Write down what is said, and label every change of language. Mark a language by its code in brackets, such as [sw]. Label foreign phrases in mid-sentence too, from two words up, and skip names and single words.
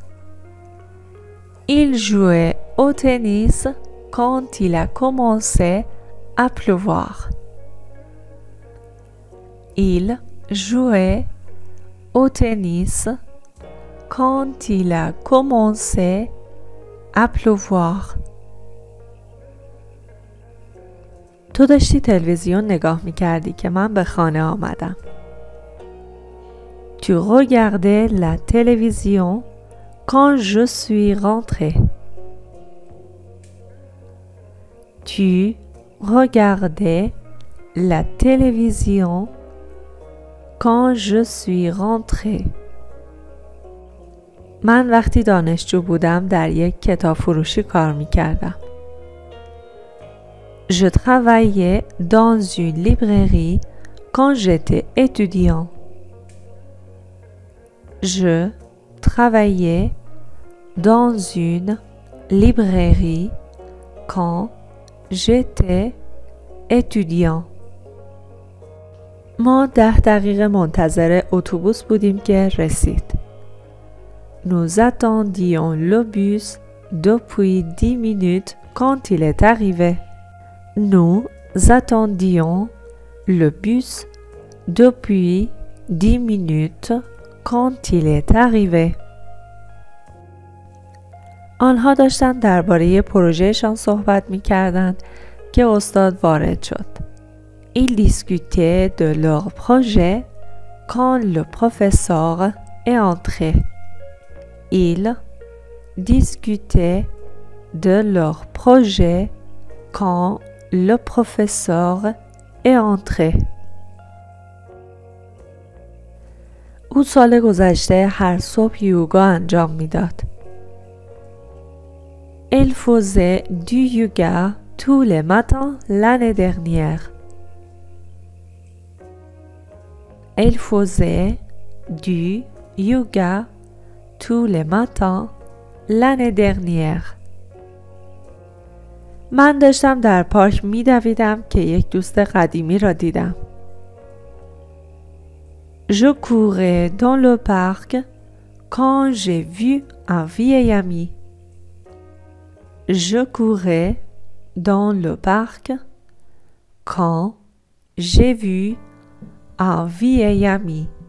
[fr] Il jouait au tennis quand il a commencé à pleuvoir. Il jouait au tennis quand il a commencé à pleuvoir. [fa] تو داشتی تلویزیون نگاه می کردی که من به خانه آمدم. [fr] Tu regardais la télévision quand je suis rentrée. Tu regardais la télévision quand je suis rentrée. [fa] من وقتی دانشجو بودم در یک کتاب فروشی کار می کردم. [fr] Je travaillais dans une librairie quand j'étais étudiant. Je travaillais dans une librairie quand j'étais étudiant. [fa] ما 10 دقیقه منتظر اتوبوس بودیم که رسید. [fr] Nous attendions le bus depuis 10 minutes quand il est arrivé. Nous attendions le bus depuis 10 minutes quand il est arrivé. [fa] آنها داشتن درباره پروژهشان صحبت می کردند که استاد وارد شد. [fr] Ils discutaient de leur projet quand le professeur est entré. Ils discutaient de leur projet quand le professeur est entré. [fa] او سال گذشته هر صبح یوگا انجام میداد. [fr] Elle faisait du yoga tous les matins l'année dernière. Elle faisait du yoga tous les matins l'année dernière. [fa] من داشتم در پارک می‌دویدم که یک دوست قدیمی را دیدم. [fr] Je courais dans le parc quand j'ai vu un vieil ami. Je courais dans le parc quand j'ai vu un vieil ami.